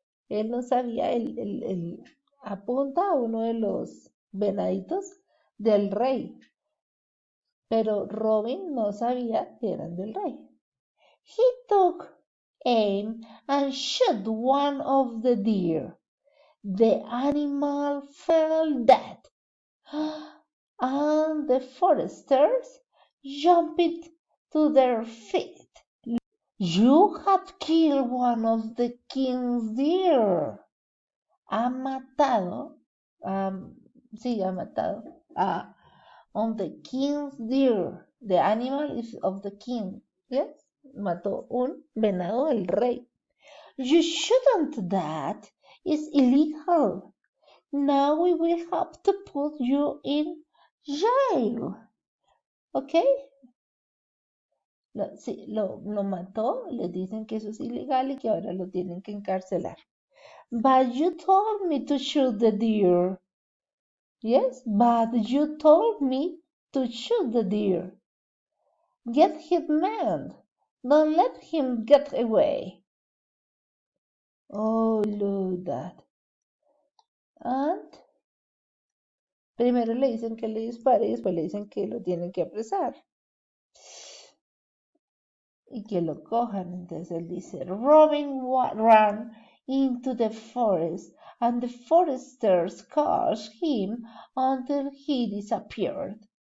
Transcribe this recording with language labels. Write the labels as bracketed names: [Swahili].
[Spanish] Él no sabía, él apunta a uno de los venaditos del rey, pero Robin no sabía que eran del rey. [English] He took aim and shot one of the deer. The animal fell dead, and the foresters jumped to their feet. You have killed one of the king's deer. [Spanish] Ha matado, ha matado [English] on the king's deer. The animal is of the king. [Spanish] Yes, mató un venado del rey. [English] You shouldn't. That is illegal. Now we will have to put you in jail. Okay? [Spanish] Sí, lo mató, le dicen que eso es ilegal y que ahora lo tienen que encarcelar. [English] But you told me to shoot the deer. Yes, but you told me to shoot the deer. Get him mad. Don't let him get away. Oh, look that. [Spanish] And primero le dicen que le dispare y después le dicen que lo tienen que apresar. Y que lo cojan. Entonces él dice, [English] Robin ran into the forest and the foresters caught him until he disappeared.